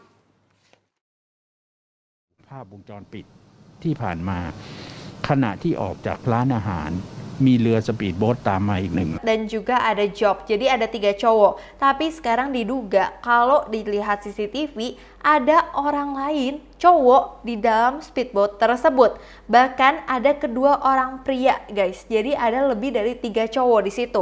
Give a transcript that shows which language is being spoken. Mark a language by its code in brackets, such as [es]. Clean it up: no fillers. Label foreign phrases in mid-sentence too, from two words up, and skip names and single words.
[th] ภาพวงจรปิดที่ผ่านมาขณะที่ออกจากร้านอาหารมีเรือสปีดโบ๊ทตามมาอีกหนึ่ง [id] dan juga ada Job. Jadi ada 3 cowok. Tapi sekarang diduga kalau dilihat CCTV ada orang lain cowok di dalam speedboat tersebut. Bahkan ada kedua orang pria guys. Jadi ada lebih dari 3 cowok di situ.